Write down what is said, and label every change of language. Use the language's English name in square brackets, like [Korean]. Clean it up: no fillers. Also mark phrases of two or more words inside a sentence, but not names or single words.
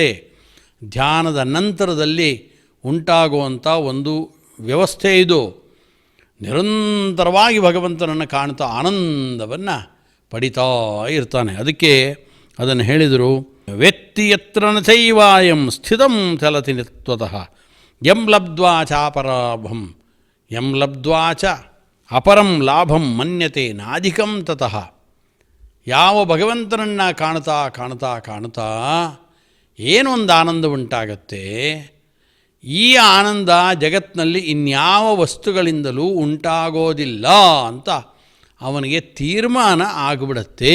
[Kannada] ಧ್ಯಾನದ ನಂತರದಲ್ಲಿ ಉಂಟಾಗುವಂಥ ಒಂದು ವ್ಯವಸ್ಥೆ ಇದು. ನಿರಂತರವಾಗಿ ಭಗವಂತನನ್ನು ಕಾಣ್ತಾ ಆನಂದವನ್ನು ಪಡಿತಾ ಇರ್ತಾನೆ. ಅದಕ್ಕೆ ಅದನ್ನು ಹೇಳಿದರು, [Sanskrit] ವೆತ್ತಿ ಯತ್ರ ನ ಚೈವಾಯಂ ಸ್ಥಿತಂ ಚಲತಿ ನಿತ್ವತಃ ಯಂ ಲಬ್ಧ್ವಾ ಚಾಪರಾಭಂ ಯಂ ಲಬ್ಧ್ವಾ ಚ ಅಪರಂ ಲಾಭಂ ಮನ್ಯತೆ ನಾಧಿಕಂ ತತಃ. [Kannada] ಯಾವ ಭಗವಂತನನ್ನು ಕಾಣ್ತಾ ಕಾಣ್ತಾ ಕಾಣ್ತಾ ಏನೊಂದು ಆನಂದ ಉಂಟಾಗತ್ತೆ, ಈ ಆನಂದ ಜಗತ್ತಿನಲ್ಲಿ ಇನ್ಯಾವ ವಸ್ತುಗಳಿಂದಲೂ ಉಂಟಾಗೋದಿಲ್ಲ ಅಂತ ಅವನಿಗೆ ತೀರ್ಮಾನ ಆಗಿಬಿಡತ್ತೆ.